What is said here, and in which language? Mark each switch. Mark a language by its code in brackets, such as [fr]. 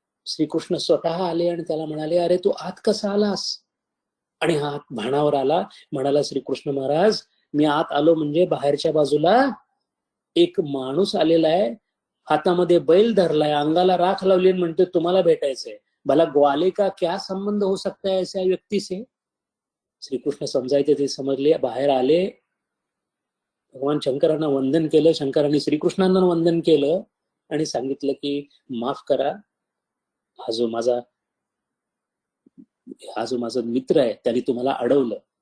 [mr] श्रीकृष्ण स्वतः आले आणि त्याला म्हणाले, अरे तू आत कसा आलास? आणि हा भानावर आला. म्हणाला, श्रीकृष्ण महाराज, मी आत आलो म्हणजे बाहेरच्या बाजूला एक माणूस आलेला आहे, हातामध्ये बैल धरलाय, अंगाला राख लावली, म्हणते तुम्हाला भेटायचंय. [hi] भला ग्वाले का क्या संबंध हो सकता है ऐसा व्यक्ती से? [mr] श्रीकृष्ण समजायचे ते समजले. बाहेर आले, भगवान शंकरांना वंदन केलं, शंकरांनी श्रीकृष्णांना वंदन केलं आणि सांगितलं की माफ करा, हा जो माझा मित्र आहे त्याने तुम्हाला अडवलं.